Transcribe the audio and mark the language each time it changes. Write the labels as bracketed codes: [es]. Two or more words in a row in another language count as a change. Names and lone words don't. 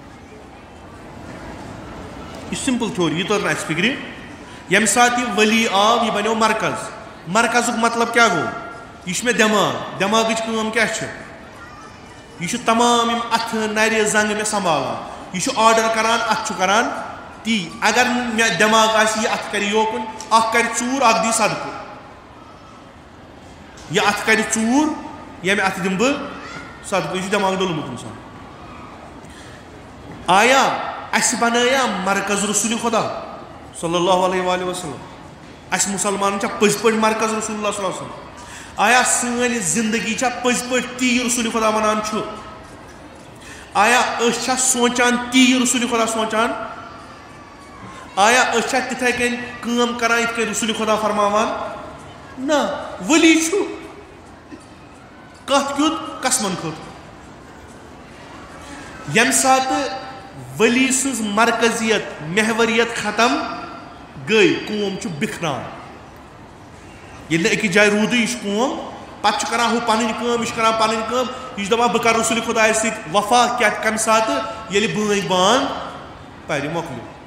[ks] یہِ چھِ [en] simple theory [ks] یہِ تور نہٕ اَسہِ فِکرِ ییٚمہِ ساتہٕ یہِ ؤلی آو یہِ بنیو مرکز مرکزُک مطلب کیٛاہ گوٚو یہِ چھُ مےٚ دٮ۪ماغ دٮ۪ماغٕچ کٲم کیٛاہ چھِ یہِ چھُ تمام یِم اَتھٕ نرِ زنٛگہٕ مےٚ سنبھالان یہِ چھُ آرڈر کران اَتھ چھُ کران تی اگر نہٕ مےٚ دٮ۪ماغ آسہِ یہِ اَتھ کرِ یوکُن اکھ کرِ ژوٗر اکھ دی صدقہٕ یہِ اَتھ کرِ ژوٗر ییٚمہِ اَتھٕ دِمہٕ بہٕ صدقہٕ یہِ چھُ دٮ۪ماغ ڈوٚلمُت اِنسان آیا اَسہِ بنٲیا مرکز رسوٗلِ خۄدا [ar] صلی اللہ علیہ وآلہ وسلم [ks] اَسہِ مُسلمانن چھا پٔزۍ پٲٹھۍ مرکز [ar] رسول اللہ صلی اللہ علیہ وسلم [ks] آیا سٲنۍ زندگی چھا پٔزۍ پٲٹھۍ تی رسوٗلِ خۄدا ونان چھُ آیا أسۍ چھا سونٛچان تی رسوٗلِ خۄدا سونٛچان آیا أسۍ چھا تِتھے کٔنۍ کٲم کران یِتھ کٔنۍ رسوٗلِ خۄدا فرماوان نہ ؤلی چھُ کتھ کیُتھ قسمن خٲطرٕ ییٚمہِ ساتہٕ ؤلی سٕنٛز مرکزیت محوریت ختم گٔے قوم چھُ بِکھران ییٚلہِ نہٕ أکِس جایہِ روٗدٕے یہِ چھُ قوم پتہٕ چھُ کران ہُہ پنٕنۍ کٲم یہِ چھُ کران پنٕنۍ کٲم یہِ چھُ دپان بہٕ کرٕ رسوٗلِ خۄدایس سۭتۍ وفا کیٛاہ کمہِ ساتہٕ ییٚلہِ بٲنۍ بانٛگ پرِ مۄکلیو